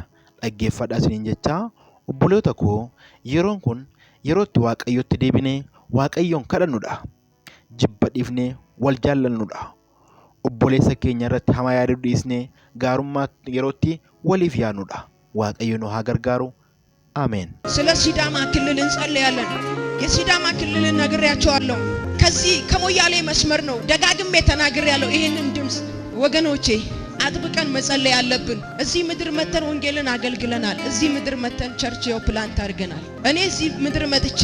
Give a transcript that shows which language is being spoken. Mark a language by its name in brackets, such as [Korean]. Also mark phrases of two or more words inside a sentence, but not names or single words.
[Oromo] Dhaggeeffadhaa isiniin jechaa obboloota koo, yeroon kun yeroo itti Waaqayyotti deebinee Waaqayyoon kadhannudha. Jibba dhiifnee wal jaallannudha. Obboleessa keenya irratti hamaa yaaduu dhiisnee gaarummaa yerootti waliif yaadnudha. Waaqayyo nu haa gargaaru። አሜን። [Amharic] ስለ ሲዳማ ክልል እንጸልያለን። የሲዳማ ክልል ነግሬያቸዋለሁ። ከዚህ ከሞያሌ መስመር ነው ደጋግሜ ተናግሬያለሁ። ይሄንን ድምጽ ወገኖቼ አጥብቀን መጸለይ ያለብን። እዚህ ምድር መተን ወንጌልን አገልግለናል። እዚህ ምድር መተን [English] church plant [Amharic] አድርገናል። እኔ እዚህ ምድር መጥቼ